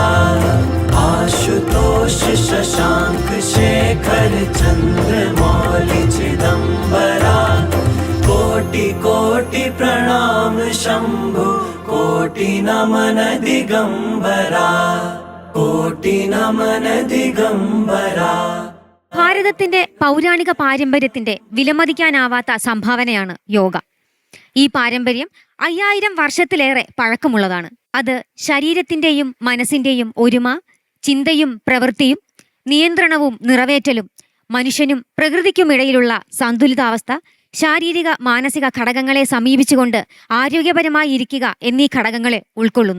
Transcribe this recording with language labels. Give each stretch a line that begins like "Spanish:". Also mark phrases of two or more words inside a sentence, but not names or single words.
Hindi: आशुतोष शशांक शेखर चंद्रमौलि चिदंबरा कोटि प्रणाम शम्भु कोटि नमन दिगंबरा कोटि नमन दिगंबरा.
Malayalam: ഭാരതത്തിന്റെ പൗരാണിക പാരമ്പര്യത്തിന്റെ വിലമതിക്കാനാവാത്ത സംഭാവനയാണ് യോഗ. ഈ പാരമ്പര്യം 5000 വർഷത്തിലേറെ പഴക്കമുള്ളതാണ്. അത് ശരീരത്തിന്റെയും മനസ്സിന്റെയും ഒരുമ, ചിന്തയും പ്രവൃത്തിയും നിയന്ത്രണവും നിറവേറ്റലും മനുഷ്യനും പ്രകൃതിക്കുമിടയിലുള്ള സന്തുലിതാവസ്ഥ, ശാരീരിക മാനസിക ഘടകങ്ങളെ സമീപിച്ചുകൊണ്ട് ആരോഗ്യപരമായി ഇരിക്കുക എന്നീ ഘടകങ്ങളെ ഉൾക്കൊള്ളുന്നു.